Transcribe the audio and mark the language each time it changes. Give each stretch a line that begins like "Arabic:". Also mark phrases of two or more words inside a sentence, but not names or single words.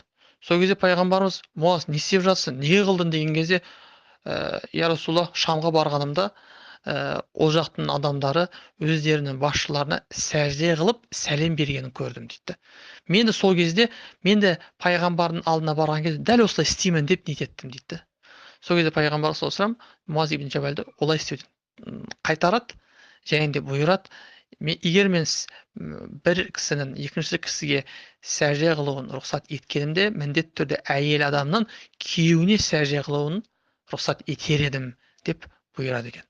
Kazakh: Сол кезде пайғамбарымыз Муаз не істеп жатсың, неге қылдың деген кезде,
Arabic: يا رسول الله,
Kazakh: Шамға барғанымда ол жақтың адамдары өздерінің басшыларына сәжде қылып сәлем бергенін көрдім дейді. Мен де сол кезде, мен де пайғамбардың алдына барған кезде дәл осылай істеймін деп ниет еттім дейді. Сол кезде пайғамбар
Arabic: صلى الله عليه وسلم
Kazakh: Муаз ибн Жабалды олай істеуден қайтарады және де бұйырады. Егер мен бір кісінің екінші кісіге сәжде қылуын рұқсат еткенімде, міндетті түрде әйел адамның күйеуіне сәжде қылуын рұқсат етер едім деп бұйырады екен.